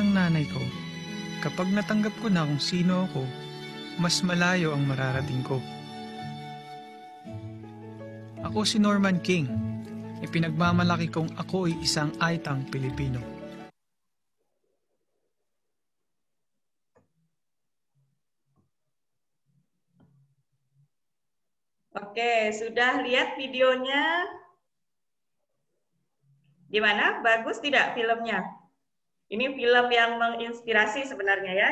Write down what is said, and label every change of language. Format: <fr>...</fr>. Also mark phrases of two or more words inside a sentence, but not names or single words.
<tl>ng nanay ko, kapag natanggap ko na kung sino ako, mas malayo ang mararating ko. Ako si Norman King. Ipinagmamalaki kong ako ay isang aitang Pilipino.</tl> <id>Oke, sudah lihat videonya? Gimana? Bagus tidak filmnya? Ini film yang menginspirasi sebenarnya ya.</id>